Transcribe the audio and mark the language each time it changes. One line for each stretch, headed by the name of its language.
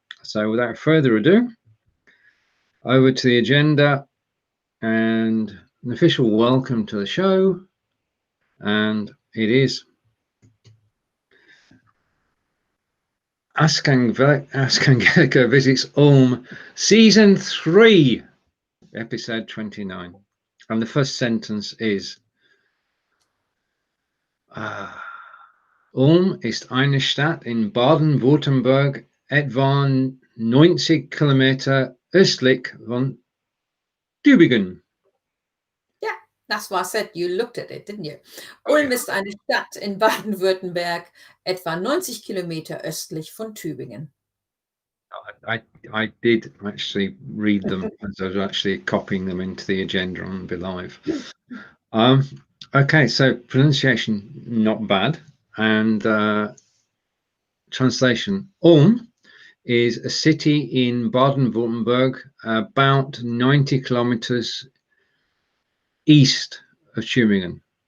English: So without further ado, over to the agenda and an official welcome to the show. And it is Ask Angelika visits Ulm, Season 3, Episode 29. And the first sentence is
German: Ulm ist eine Stadt in Baden-Württemberg, etwa 90 Kilometer östlich von Tübingen.
English: Yeah, that's why I said you looked at it, didn't you?
German: Ulm ist eine Stadt in Baden-Württemberg, etwa 90 Kilometer östlich von Tübingen.
English: I did actually read them as I was actually copying them into the agenda on Be Live. Okay, so pronunciation not bad, and translation: Ulm is a city in Baden-Württemberg, about 90 kilometers east of Tübingen.